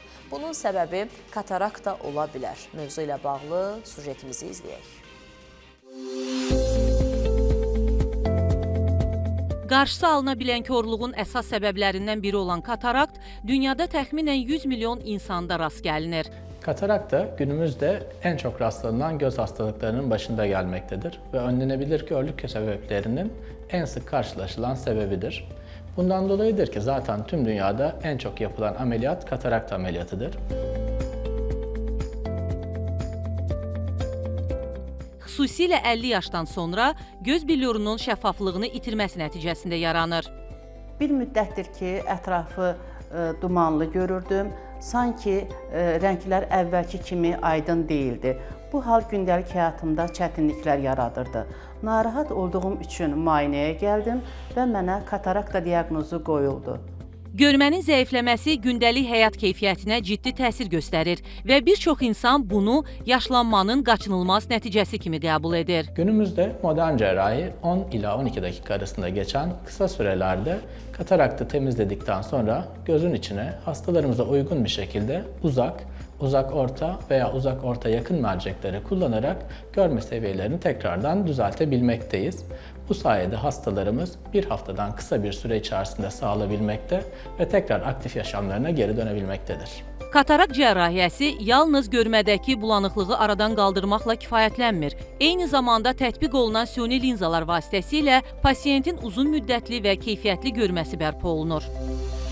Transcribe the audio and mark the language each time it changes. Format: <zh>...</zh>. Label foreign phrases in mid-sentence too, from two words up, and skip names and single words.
<az>Bunun səbəbi katarakt da ola bilər. Mövzu ilə bağlı sujetimizi izləyək. Qarşısı alına bilən korluğun əsas səbəblərindən biri olan katarakt dünyada təxminən 100 milyon insanda rast gəlinir.</az> <tr>Katarakt da günümüzde en çok rastlanan göz hastalıklarının başında gelmektedir ve önlenebilir körlük sebeplerinin en sık karşılaşılan sebebidir. Bundan dolayıdır ki zaten tüm dünyada en çok yapılan ameliyat katarakt ameliyatıdır.</tr> <az>Xüsusilə 50 yaşdan sonra göz bilyurunun şəffaflığını itirməsi nəticəsində yaranır. Bir müddətdir ki, ətrafı dumanlı görürdüm. Sanki rənglər əvvəlki kimi aydın deyildi. Bu hal gündəlik həyatımda çətinliklər yaradırdı. Narahat olduğum üçün müayinəyə gəldim və mənə katarakta diaqnozu qoyuldu. Görmənin zəifləməsi gündəlik həyat keyfiyyətinə ciddi təsir göstərir və bir çox insan bunu yaşlanmanın qaçınılmaz nəticəsi kimi qəbul edir.</az> <tr>Günümüzde modern cerrahi 10 ila 12 dakika arasında geçen kısa sürelerde kataraktı temizledikten sonra gözün içine hastalarımıza uygun bir şekilde uzak orta veya uzak orta yakın mercekleri kullanarak görme seviyelerini tekrardan düzeltebilmekteyiz. Bu sayede hastalarımız bir haftadan kısa bir süre içerisinde sağlayabilmekte ve tekrar aktif yaşamlarına geri dönebilmektedir.</tr> <az>Katarakt cərrahiyyəsi yalnız görmədəki bulanıqlığı aradan qaldırmaqla kifayətlənmir. Eyni zamanda tətbiq olunan süni linzalar vasitəsilə pasiyentin uzun müddətli və keyfiyyətli görməsi bərpa olunur.</az>